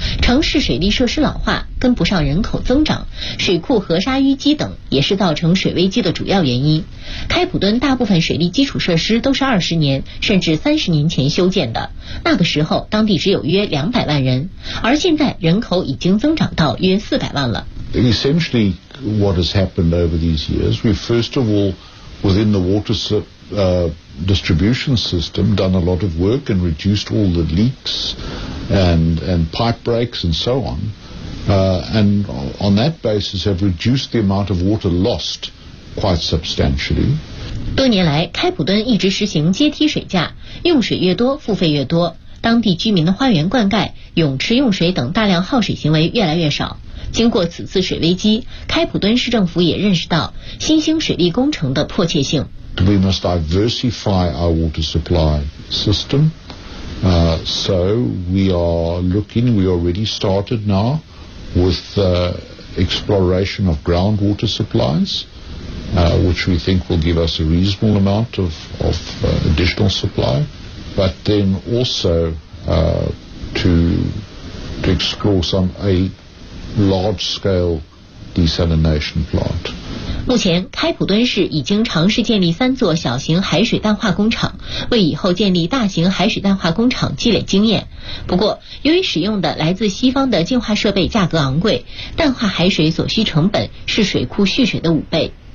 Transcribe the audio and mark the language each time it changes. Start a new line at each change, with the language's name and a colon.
Chinese: 城市水利设施老化，跟不上人口增长，水库河沙淤积等也是造成水危机的主要原因。开普敦大部分水利基础设施都是20年甚至30年前修建的，那个时候当地只有约200万人，而现在人口已经增长到约400万了。
English: Essentially what has happened over these years, we first of all within the water distribution system done a lot of work and reduced all the leaks and pipe breaks and so on, and on that basis have reduced the amount of water lost quite substantially.
Chinese: 多年来，开普敦一直实行阶梯水价，用水越多付费越多，当地居民的花园灌溉、泳池用水等大量耗水行为越来越少。经过此次水危机，开普敦市政府也认识到新兴水利工程的迫切性。
English: We must diversify our water supply system, so we are looking, we already started now with the exploration of groundwater supplies. Which we think will give us a reasonable amount of additional supply, but then also to explore some a large scale desalination plant.
Chinese: 目前开普敦市已经尝试建立三座小型海水淡化工厂，为以后建立大型海水淡化工厂积累经验。不过由于使用的来自西方的净化设备价格昂贵，淡化海水所需成本是水库蓄水的五倍。